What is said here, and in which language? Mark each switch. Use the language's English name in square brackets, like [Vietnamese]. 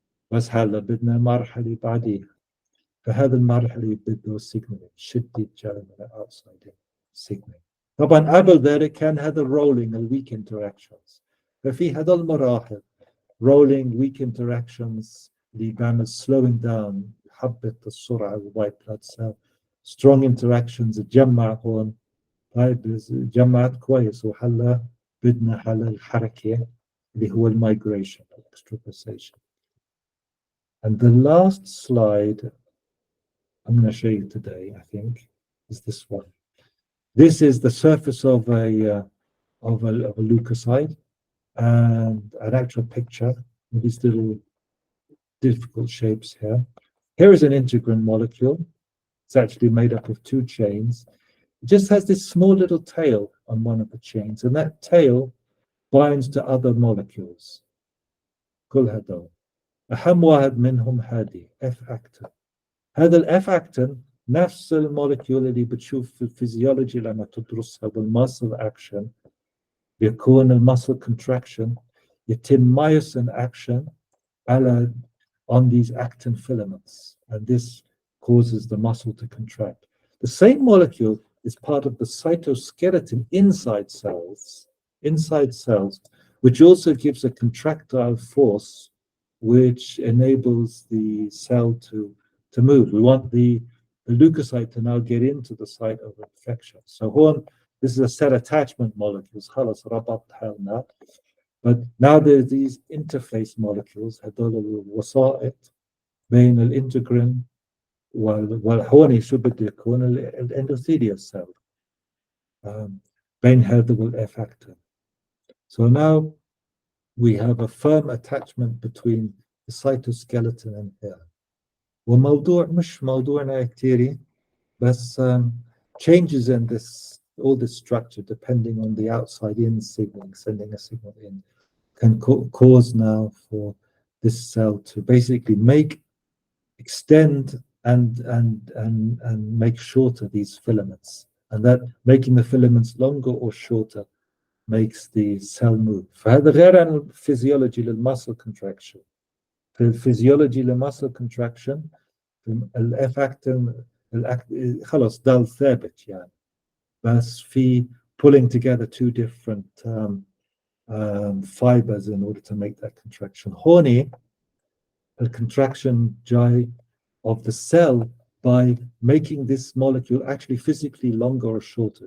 [Arabic] بس هلا بدنا مرحله بعديها، فهذا المرحله بده سيجنال شديد جاي من الاوتسايد سيجنال. طبعا قبل ذلك كان هذا الرولينج الويك انتراكشنز. ففي هذا المراحل rolling weak interactions اللي بيعمل slowing down، يحبط السرعة الوايت بلاد سيل. strong interactions تجمع هون. طيب جمعت كويس، وهلا بدنا هلا الحركة اللي هو المigration extravasation. [English] And the last slide I'm going to show you today, I think, is this one. This is the surface of a leukocyte and an actual picture of these little difficult shapes here. Here is an integrin molecule. It's actually made up of two chains. It just has this small little tail on one of the chains, and that tail binds to other molecules. [Arabic] كل هذول. أهم واحد منهم هذه F actin. هذا الإف أكتين نفس المولكيول اللي بتشوف في الفيزيولوجي لما تدرسها بالماسل أكشن. بيكون الماسل كونتراكشن، يتم مايوسين أكشن على [English] on these actin filaments, and this causes the muscle to contract. The same molecule is part of the cytoskeleton inside cells, which also gives a contractile force which enables the cell to move. We want the leukocyte to now get into the site of infection. So this is a cell attachment molecules. [Arabic] خلاص ربطها لنا. [English] But now there's these interface molecules [Arabic] هذول الوسائط بين الانتجرين والهوني شو بده يكون الاندوثيليال cell بين هذا والإف actin. [English] So now we have a firm attachment between the cytoskeleton and here. [Arabic] وموضوع مش موضوعنا كتيري، بس [English] changes in all this structure depending on the outside in signaling, sending a signal in, can cause now for this cell to basically extend and make shorter these filaments, and that making the filaments longer or shorter makes the cell move. [Arabic] فهذا غير عن الفيزيولوجي للمسل contraction. في الفيزيولوجي للمسل contraction الاف اكتن خلاص ضل ثابت يعني، بس في [English] pulling together two different fibers in order to make that contraction. هوني the contraction جاي of the cell by making this molecule actually physically longer or shorter.